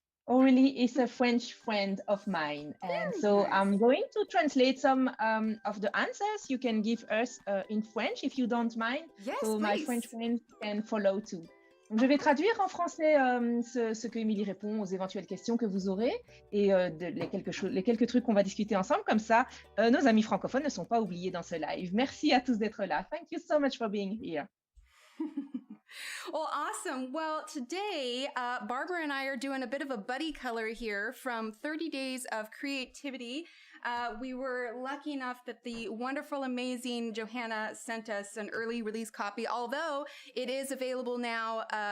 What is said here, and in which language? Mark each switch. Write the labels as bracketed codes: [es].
[en] Aurélie is a French friend of mine. And so nice. I'm going to translate some of the answers you can give us in French, if you don't mind. Yes, so please. My French friends can follow too. [fr] Donc, je vais traduire en français ce que Émilie répond aux éventuelles questions que vous aurez et les quelques trucs qu'on va discuter ensemble. Comme ça, nos amis francophones ne sont pas oubliés dans ce live. Merci à tous d'être là. [en] Thank you so much for being here. Well, awesome. Well, today, Barbara and I are doing a bit of a buddy color here from 30 Days of Creativity. We were lucky enough that the wonderful, amazing Johanna sent us an early release copy, although it is available now.